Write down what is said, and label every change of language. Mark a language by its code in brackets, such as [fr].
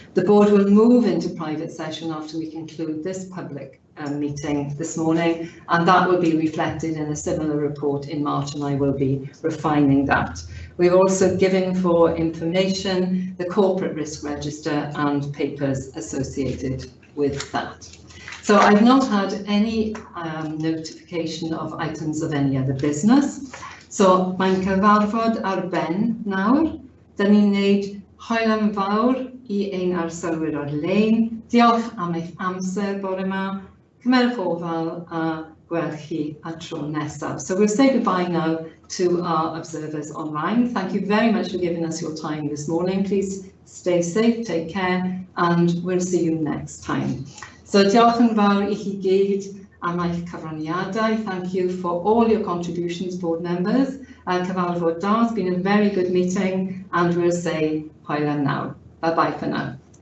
[en] The board will move into private session after we conclude this public meeting this morning, and that will be reflected in a similar report in March, and I will be refining that. We've also given for information the corporate risk register and papers associated with that. So I've not had any notification of items of any other business. [cy] So mae'n cyfarfod ar ben nawr. Dan ni'n neud hwyl am fawr I ein arsolwyr ar-lein. Diolch am eich amser bore yma. Cymerwch ofal a gweld chi at tro nesaf. [en] So we'll say goodbye now to our observers online. Thank you very much for giving us your time this morning. Please stay safe, take care, and we'll see you next time. [cy] So diolch yn fawr I chi gyd am eich cyfraniadau. [en] Thank you for all your contributions, board members. [cy] Cyfarfod da, [en] it's been a very good meeting, and we'll say [cy] hwyl am nawr. [en] Bye bye for now.